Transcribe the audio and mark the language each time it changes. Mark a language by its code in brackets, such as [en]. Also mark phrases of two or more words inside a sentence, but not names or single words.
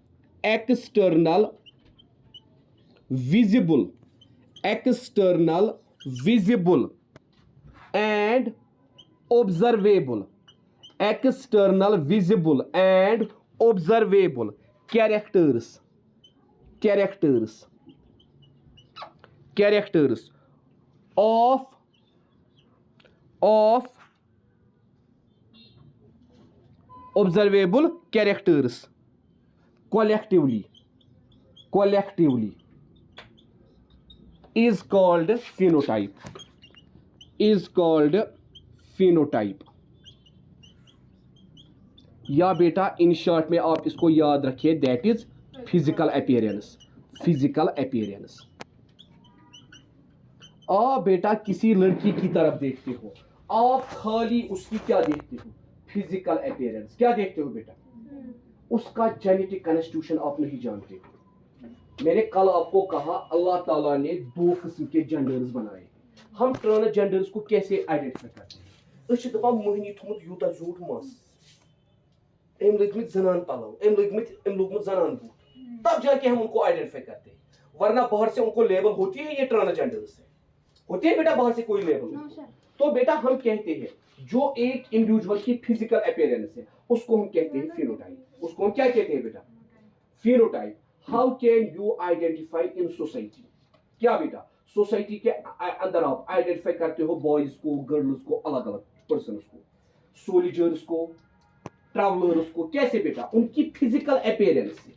[en] visible and observable, external visible and observable characters of observable characters collectively is called phenotype, [hi] या बेटा [en] in short [hi] में आप इसको याद रखिए, [en] that is physical appearance. [hi] आप बेटा किसी लड़की की तरफ देखते हो, आप खाली उसकी क्या देखते हो, [en] physical appearance. [hi] क्या देखते हो बेटा, उसका [en] genetic constitution [hi] आप नहीं जानते हो। मैंने कल आपको कहा अल्लाह ताला ने दो किस्म के जेंडर्स बनाए। हम ट्रांसजेंडर्स को कैसे आइडेंटिफाई करते हैं, [ks] अस दपान मोहिनी थोमुत यूता झूठ मस, एम लगमित जनान पलव, एम लोगमुत जनान बूट, [hi] तब जाके हम उनको आइडेंटिफाई करते हैं। वरना बाहर से उनको लेबल होती है ये ट्रांसजेंडर्स है, होती है बेटा बाहर से कोई लेबल नहीं। तो बेटा हम कहते हैं जो एक इंडिविजुअल की [en] physical appearance [hi] है उसको हम कहते हैं फिनोटाइप। उसको हम क्या कहते हैं बेटा, फिनोटाइप। [en] how can you identify in society, [hi] क्या बेटा सोसाइटी के अंदर आप आइडेंटिफाई करते हो बॉयज को, गर्ल्स को, अलग अलग पर्सन को, सोल्जर्स को, ट्रैवलर्स को, कैसे बेटा उनकी [en] physical appearance [hi] से।